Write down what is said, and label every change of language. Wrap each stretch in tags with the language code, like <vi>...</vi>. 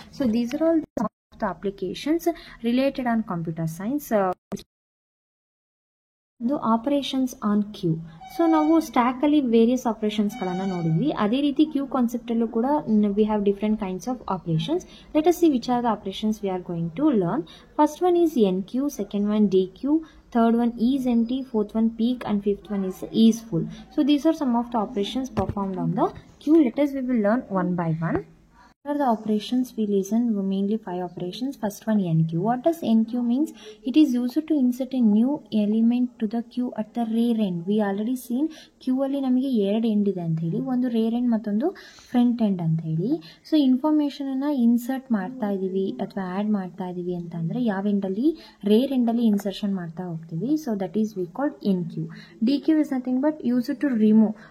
<en>So these are all the applications related on computer science.</en> <kn>ಒಂದು</kn> <en>Operations on queue.</en> <kn>So ನಾವು ಸ್ಟ್ಯಾಕಲ್ಲಿ various ಆಪರೇಷನ್ಸ್ಗಳನ್ನು ನೋಡಿದ್ವಿ. ಅದೇ ರೀತಿ ಕ್ಯೂ ಕಾನ್ಸೆಪ್ಟಲ್ಲೂ ಕೂಡ</kn> <en>We have different kinds of operations. Let us see which are the operations we are going to learn. First one is NQ, second one DQ, third one is empty, fourth one peak, and fifth one is full. So these are some of the operations performed on the queue. Let us we will learn one by one. What are the operations? We listen mainly 5 operations. First one NQ. What does NQ means? It is used to insert a new element to the queue at the rear end. We already seen</en> <kn>queue ಅಲ್ಲಿ ನಮಗೆ 2 end ಇದೆ ಅಂತ ಹೇಳಿ, ಒಂದು rare end ಮತ್ತೊಂದು front end ಅಂತ ಹೇಳಿ. So information ಅನ್ನ ಇನ್ಸರ್ಟ್ ಮಾಡ್ತಾ ಇದೀವಿ ಅಥವಾ ಆಡ್ ಮಾಡ್ತಾ ಇದೀವಿ ಅಂತ ಅಂದ್ರೆ ಯಾವ ಎಂಡಲ್ಲಿ, ರೇರ್ ಎಂಡಲ್ಲಿ ಇನ್ಸರ್ಷನ್ ಮಾಡ್ತಾ ಹೋಗ್ತೀವಿ.</kn> <en>So that is we called NQ. DQ is nothing but use to remove.</en>